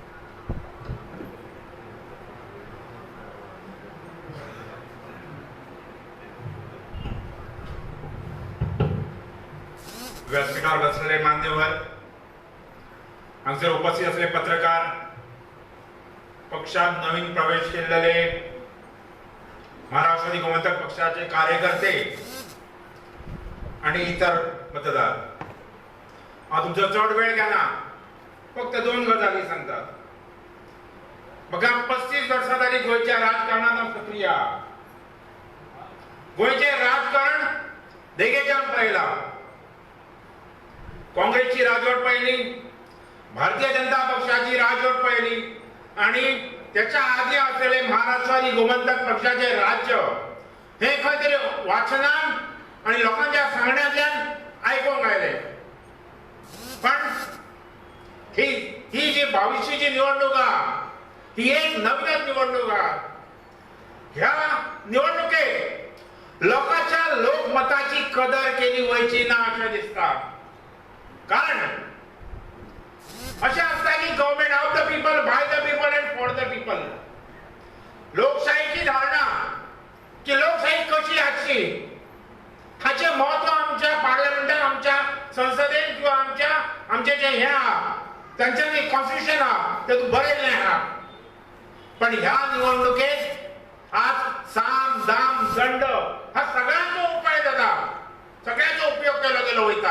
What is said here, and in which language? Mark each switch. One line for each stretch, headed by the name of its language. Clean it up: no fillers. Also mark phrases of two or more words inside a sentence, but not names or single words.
Marathi: व्यासपीठावर बसलेले मान्यवर, आमचे उपस्थित असलेले पत्रकार, पक्षात नवीन प्रवेश केलेले महाराष्ट्रवादी गोमंतक पक्षाचे कार्यकर्ते आणि इतर मतदार, तुमचा चढ वेळ घ्या ना.
Konkani: फक्त 2 गजाली सांगतात. बघा, 35 वर्षां जाली गोयच्या राजकारणात सक्रिय. गोयचे राजकारण देगेच्यान पळयला.
Marathi: काँग्रेसची राजवट पाहिली, भारतीय जनता पक्षाची राजवट पाहिली आणि त्याच्या आधी असलेले महाराष्ट्रवादी गोमंतक पक्षाचे राज्य हे खंयतरी वाचनान आणि लोकांच्या सांगण्यातल्यान ऐकूंक आयले. पण ही जी भविष्याची निवडणूक ही एक नवीनच निवडणूक.
Konkani: ह्या निवडणुकेत लोकांच्या लोकमताची कदर केली वयची ना अशें दिसता. कारण अशें असता की
English: Government of the people, by the people and for the people.
Konkani: लोकशाहीची धारणा की लोकशाही कशी हाडची हाचे महत्व आमच्या पार्लमेंटात, आमच्या संसदेत किंवा आमचे जे हे त्यांचे जे कॉन्स्टिट्यूशन ते बरयल्लें आहा. पण ह्या निवडणुकेत आज साम दाम दंड हा सगळ्यांचो उपाय जाता, सगळ्यांचो उपयोग केलो गेलो वयता.